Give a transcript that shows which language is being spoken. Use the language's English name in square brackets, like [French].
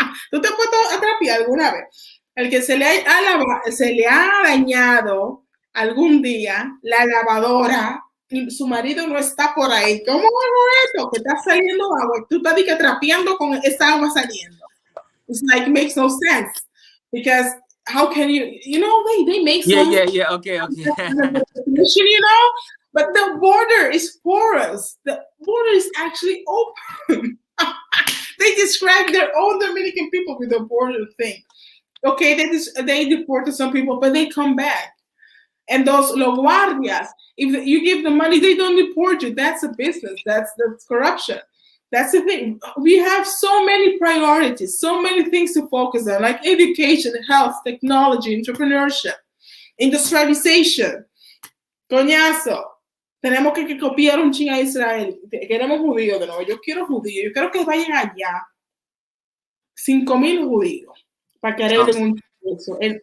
[Spanish] ¿Tú te has puesto a trapear alguna vez? El que se le ha dañado algún día la lavadora y su marido no está por ahí. ¿Cómo hago esto? Que está saliendo agua. Tú estás trapeando con esa agua saliendo. [English] It's like, it makes no sense. Because how can they make some... Yeah. Okay. You know? But the border is porous. The border is actually open. They describe their own Dominican people with the border thing. Okay, they deported some people, but they come back. And those [Spanish] los guardias, [English] if you give them money, they don't deport you. That's a business. That's corruption. That's the thing. We have so many priorities, so many things to focus on, like education, health, technology, entrepreneurship, industrialization. [Spanish] Coñazo. Tenemos que copiar un ching a Israel. Queremos judíos de nuevo. Yo quiero judíos. Yo quiero que vayan allá 5,000 judíos para que arreglen un eso.